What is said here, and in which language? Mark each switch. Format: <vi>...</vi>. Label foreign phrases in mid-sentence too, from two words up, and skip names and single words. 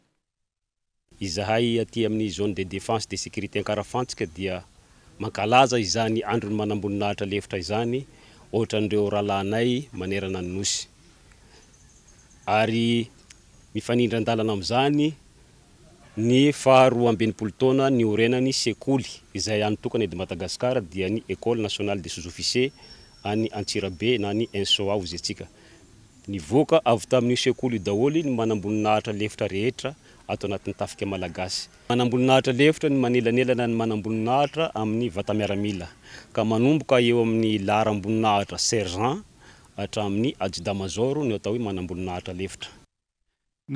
<mg>Izahay aty amin'ny</mg> <fr>zone de défense de sécurité</fr> <mg>Ankarafantsika dia mankalaza izany androny manam-boninahitra lefitra izany ohatran'ireo rahalahinay manerana ny nosy. Ary mifanindran-dalana amin'izany ny 12 taona ny orenan'ny sekoly izay anitokana eto Madagasikara dia ny École nationale des sous-officiers any Antsirabe na ny ENSOA hozy antsika. Nivoaka avy tamin'io sekoly daholo ny manam-boninahitra lefitra rehetra ato anatin'ny tafika malagasy. Manam-boninahitra lefitra ny manelanelana ny manam-boninahitra amin'ny vata-miaramila ka manomboka eo amin'ny laharam-boninahitra sergent hatramin'ny</mg> <fr>adjudant major</fr> <mg>ny atao hoe manam-boninahitra lefitra.</mg>